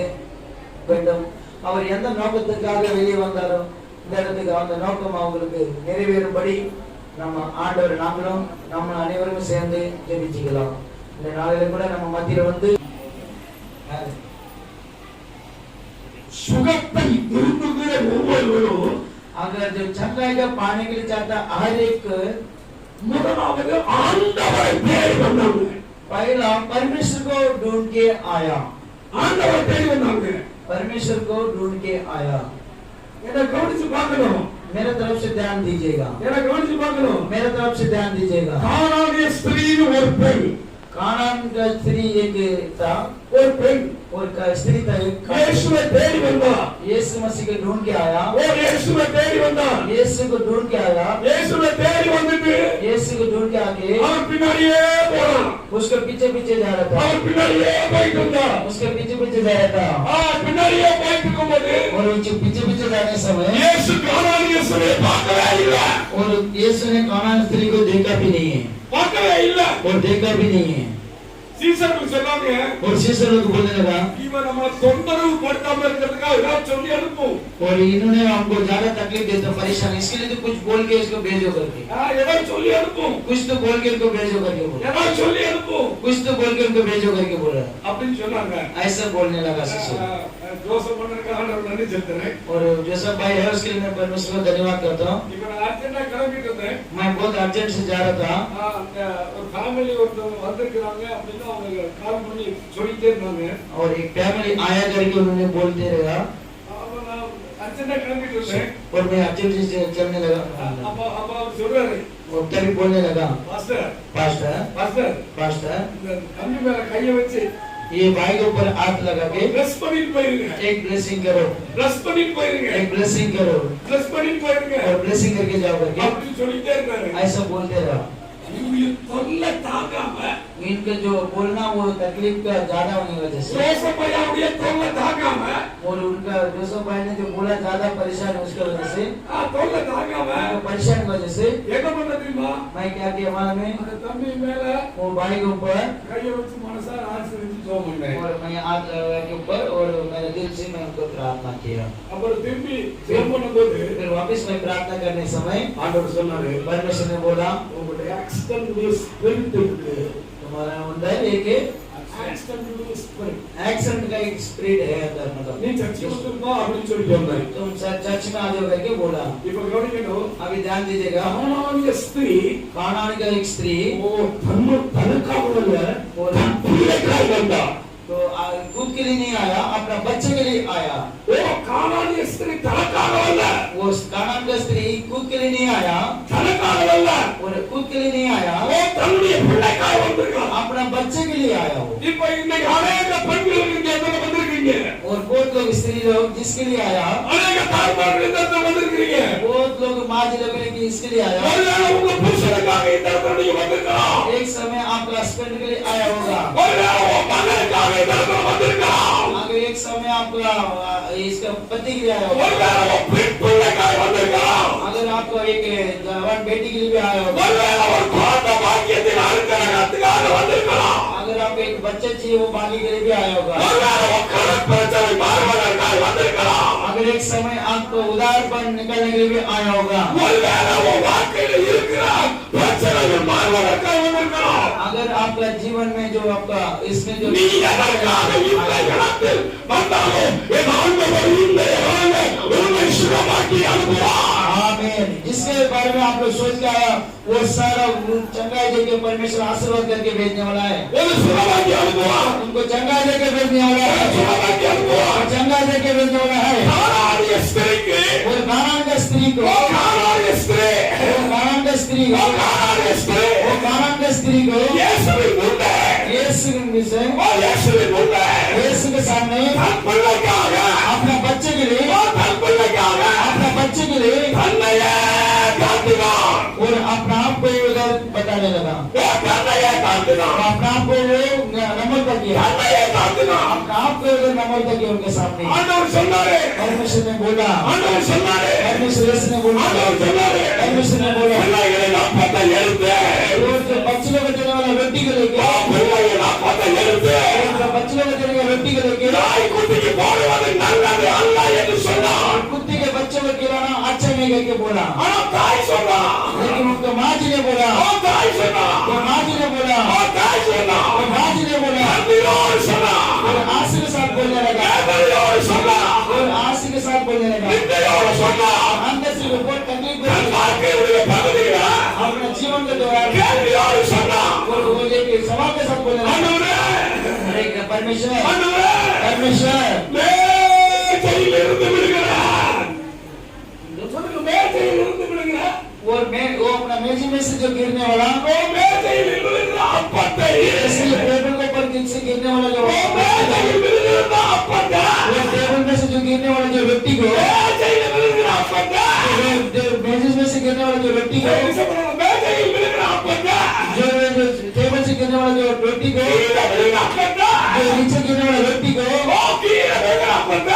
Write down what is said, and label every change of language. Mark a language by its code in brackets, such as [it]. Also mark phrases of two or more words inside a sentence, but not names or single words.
[ta] வேண்டும் அவர் எந்த நோக்கத்துக்காக வெளியே வந்தாரோ இந்த இடத்துக்கு அந்த நோக்கம் அவங்களுக்கு நிறைவேறும்படி நம்ம ஆண்டவர் நாங்களும் நம்ம அனைவரும் சேர்ந்து ஜெபிச்சுக்கலாம். இந்த நாளில கூட நம்ம மத்தியில வந்து சுகத்தை விரும்புகிற ஒவ்வொருவரும் [hi] अगर जो चंगाई का पाने के लिए चाहता हर एक [ta] முதலாவது ஆண்டவரை தேடி வந்தாங்க. [hi] पहला परमेश्वर को ढूंढ के आया. [ta] ஆண்டவரை தேடி வந்தாங்க. [hi] परमेश्वर को ढूंढ के आया. [ta] என்ன கவனிச்சு பார்க்கணும். [hi] मेरे तरफ से ध्यान दीजिएगा. [ta] என்ன கவனிச்சு பார்க்கணும். [hi] मेरे तरफ से ध्यान दीजिएगा. [ta] கானானிய ஸ்திரீன்னு ஒரு பெண். [hi] कानान का स्त्री एक था, [ta] ஒரு பெண் [hi] और स्त्री था. [ta] இயேசுவை தேடி வந்தா. [hi] यीशु मसीह को ढूंढ के आया. [ta] और இயேசுவை தேடி வந்தா. [hi] यीशु को ढूंढ के आया. [ta] இயேசுவை தேடி வந்துட்டு [hi] यीशु को ढूंढ के आके [ta] அவன் பின்னாடியே போறான். [hi] उसके पीछे पीछे जा रहा था. [ta] அவன் பின்னாடியே போயிட்டு இருந்தான். [hi] उसके पीछे पीछे जा रहा था. [ta] பின்னாடியே போயிட்டு இருக்கும்போது [hi] और पीछे पीछे जाने समय [ta] இயேசு கானானிய ஸ்திரியை பார்க்கவே இல்லை. [hi] और यीशु ने कानान स्त्री को देखा भी नहीं है. [ta] பார்க்கவே இல்லை. [hi] और देखा भी नहीं है. [ta] சீசர்கள் சொன்னாங்க. [hi] और शिष्य लोग बोलने लगा, [ta] இவன் நம்ம தொந்தரவு படுத்தாம இருக்கிறதுக்காக ஏதாவது சொல்லி அனுப்பும். [hi] और इन्होंने हमको ज्यादा तकलीफ देता परेशान, इसके लिए तो कुछ बोल के इसको भेजो करके. [ta] ஏதாவது சொல்லி அனுப்பும். [hi] कुछ तो बोल के इनको भेजो करके बोला. [ta] ஏதாவது சொல்லி அனுப்பும். [hi] कुछ तो बोल के इनको भेजो करके बोला. [ta] அப்படின்னு சொன்னாங்க. [hi] ऐसा बोलने लगा शिष्य. [ta] ஜோசப் பண்ணதுக்காக நான் நன்றி செலுத்துறேன். [hi] और जोसेफ भाई है उसके लिए मैं परमेश्वर को धन्यवाद करता हूँ. [ta] இப்ப நான் அர்ஜென்ட்டா கிளம்பிட்டு இருந்தேன். [hi] मैं बहुत अर्जेंट से जा रहा था. [ta] ஒரு ஃபேமிலி ஒருத்தவங்க வந்திருக்காங்க அப்படின்னு அவங்க கால் பண்ணி சொல்லிட்டே இருந்தாங்க. [hi] और एक फैमिली आया करके उन्होंने बोलते रहा. [ta] நான் அர்ஜென்ட்டா கிளம்பிட்டு இருந்தேன். [hi] और मैं अर्जेंट से चलने लगा. [ta] அப்ப அவர் சொல்றாரு, [hi] और तभी बोलने लगा, [ta] பாஸ்டர் [hi] पास्टर [ta] பாஸ்டர் [hi] पास्टर [ta] இந்த கம்பி மேல கையை வச்சு [hi] ये भाई के ऊपर हाथ लगा के [ta] பிரஸ் பண்ணிட்டு போயிருங்க. [hi] एक ब्लेसिंग करो. [ta] பிரஸ் பண்ணிட்டு போயிருங்க. [hi] एक ब्लेसिंग करो. [ta] பிரஸ் பண்ணிட்டு போயிருங்க. [hi] और ब्लेसिंग करके जाओ करके [ta] அப்படி சொல்லிட்டே இருக்காரு. [hi] ऐसा बोलते रहा. [ta] இவங்க தொல்லை தாங்காம [hi] इनका जो बोलना वो तकलीफ का ज्यादा होने की वजह से, [ta] ஜோசப் ஐயாவுடைய தொல்லை தாங்காம [hi] और उनका जोसेफ भाई ने जो बोला ज्यादा परेशान है उसकी वजह से, [ta] தொல்லை தாங்காம [hi] परेशान की वजह से [ta] என்ன பண்ண தெரியுமா? [hi] मैं क्या किया मालूम है, [ta] அந்த தம்பி மேல [hi] वो भाई के ऊपर [ta] கையை வச்சு மனசார ஆசீர்வதிச்சு ஜெபம் பண்ணேன். [hi] और मैं हाथ लगा के ऊपर और मेरे दिल से मैं उनको प्रार्थना किया. [ta] அப்புறம் திரும்பி ஜெபம் பண்ணும்போது [hi] फिर वापस मैं प्रार्थना करने समय [ta] ஆண்டவர் சொன்னாரு, [hi] परमेश्वर ने बोला, [ta] உங்களுடைய [en] accident spirit [ta] இருக்கு. [hi] तुम्हारा अंदर एक [en] accident spirit. [hi] एक्सीडेंट का एक स्पिरिट है अंदर. मतलब [ta] நீ சர்ச்சுக்கு வந்திருந்தா அப்படின்னு சொல்லி சொன்னாரு. [hi] तुम चर्च में आ जाओ करके बोला. [ta] இப்ப கவனிக்கணும். [hi] अभी ध्यान दीजिएगा. [ta] கானானிய ஸ்திரீ [hi] कानान का एक स्त्री [ta] தனக்காக [hi] और [ta] பிள்ளைக்காக வந்தா. [hi] तो खुद के लिए नहीं आया, अपना बच्चे के लिए आया. [ta] கானானிய ஸ்திரீ தனக்காக வரல. [hi] वो कानान का स्त्री खुद के लिए नहीं आया, [ta] தனக்காக வரல. [hi] और खुद के लिए नहीं आया, [ta] தன்னுடைய பிள்ளைக்காக வந்திருக்கா. [hi] अपना बच्चे के लिए आया. वो [ta] இப்ப இன்னைக்கு அநேக பெண்கள் இங்க வந்திருக்கீங்க. [hi] और बहुत लोग स्त्री लोग जिसके लिए आया, [ta] அநேக தாய்மார்கள் இந்த இடத்துல வந்திருக்கீங்க. [hi] बहुत लोग माँ जी लोग की इसके लिए आया. [ta] ஒருவேளை உங்க புருஷனுக்காக இந்த இடத்துல நீங்க வந்திருக்கலாம். [hi] एक समय आपका हस्बैंड के लिए आया होगा. [ta] ஒருவேளை உங்க மகனுக்காக இந்த இடத்துல வந்திருக்கலாம். [hi] अगर एक समय आपका इसका पति के लिए आया होगा. [ta] ஒருவேளை உங்க பெண் பிள்ளைக்காக வந்திருக்கலாம். [hi] अगर आपको एक जवान बेटी के लिए भी आया होगा. [ta] ஒருவேளை ஒரு குழந்தை பாக்கியத்தின் அனுகிரகத்துக்காக வந்திருக்கலாம். [hi] अगर आप एक बच्चे चाहिए वो बाकी के लिए भी आया होगा. [ta] ஒருவேளை உங்க கடன் பிரச்சனை மாறுவதற்காக வந்திருக்கலாம். [hi] अगर एक समय आपको उदारपन निकलने के लिए भी आया होगा. [ta] ஒருவேளை உங்க வாழ்க்கையில இருக்கிற பிரச்சனைகள் மாறுவதற்காக வந்திருக்கலாம். [hi] अगर आपका जीवन में जो आपका इसमें जो [ta] நீ எதற்காக இந்த இடத்தில் வந்தாலும் என் ஆண்டவர் இந்த இடத்தில் உன்னை சுகமாக்கி அனுப்புவார். [hi] आमीन. जिसके बारे में आप लोग सोच के आया वो सारा चंगाई देके परमेश्वर आशीर्वाद करके भेजने वाला है. [ta] ஒரு சுகமாக்கி அனுப்புவார். [hi] उनको चंगाई देके भेजने वाला है. [ta] சுகமாக்கி அனுப்புவார். [hi] चंगाई देके भेजने वाला है. [ta] கானானிய ஸ்திரீக்கு [hi] और कानान का स्त्री को, [ta] கானானிய ஸ்திரீ [hi] कानान का स्त्री को, [ta] கானானிய ஸ்திரீ [hi] कानान का स्त्री को [ta] இயேசுவின் முன்னே [hi] यीशु से [ta] இயேசுவின் முன்னே [hi] यीशु के सामने [ta] தன் பிள்ளைக்காக [hi] अपना बच्चे के लिए, [ta] தன் பிள்ளைக்காக [hi] अपना बच्चे के लिए [ta] தன்னையே காட்டினான். [hi] और अपना आप को उधर बताने लगा. [ta] தன்னையே காட்டினான். [hi] अपना आप को नमन कर दिया. [ta] தன்னையே காட்டினார். [hi] अपने आप को इधर नमूना किया उनके सामने। [ta] ஆண்டவர் சொன்னாரே, [hi] परमेश्वर ने बोला, [ta] ஆண்டவர் சொன்னாரே, [hi] परमेश्वर यीशु ने बोला, [ta] ஆண்டவர் சொன்னாரே, [hi] परमेश्वर ने बोला, [ta] பிள்ளைகளை நான் பார்த்தா எழுந்து, [hi] रोज जो बच्चों को देने वाला रोटी को लेके, [ta] பிள்ளைகளை நான் பார்த்தா எழுந்து, [hi] बच्चों को देने वाला रोटी को लेके, [ta] நாய்க்குட்டிக்கு போடுவது நல்லது அல்ல என்று சொன்னார். [hi] कुत्ते के बच्चों को खिलाना अच्छा नहीं करके बोला। [ta] ஆனா தாய் சொன்னா, [hi] लेकिन उनके माँ जी ने बोला, [ta] தாய் சொன்னா, [hi] माँ जी ने बोला, [ta] தாய் சொன்னா, [hi] माँ जी ने बोला, [ta] நன்றியோடு சொன்னா, [hi] और आंसू के साथ बोलने लगा, [ta] வேதனையோடு சொன்னா, [hi] और आंसू के साथ बोलने लगा, [ta] நிந்தையோடு சொன்னா, [hi] अंदर से रिपोर्ट करने को [ta] தன் வாழ்க்கையுடைய பகுதியில [hi] अपने जीवन के दौरान [ta] கேள்வியோடு சொன்னா, [hi] और वो लेके सवाल के साथ बोलने लगा, [ta] ஆண்டவரே, [hi] अरे परमेश्वर, [ta] ஆண்டவரே, [hi] परमेश्वर, [ta] மேஜையில் இருந்து விடுகிறார். சொல்லுங்க, மேஜையில் இருந்து விடுகிறார். [hi] और मैं वो अपना मेजी में से जो गिरने वाला, [ta] மேஜையில் விழுகிற அப்பத்தை, [hi] इसलिए टेबल के ऊपर से गिरने वाला जो [ta] மேஜையில் விழுகிற அப்பத்தை, [hi] टेबल में से जो गिरने वाला जो व्यक्ति को, [ta] மேஜையில் விழுகிற அப்பத்தை, [hi] मेजी में से गिरने वाला जो व्यक्ति को, [ta] மேஜையில் விழுகிற அப்பத்தை, [hi] जो टेबल से गिरने वाला जो व्यक्ति को, [ta] கீழே விழுகிற அப்பத்தை, [hi] जो नीचे गिरने वाला व्यक्ति को, [ta] கீழே விழுகிற அப்பத்தை,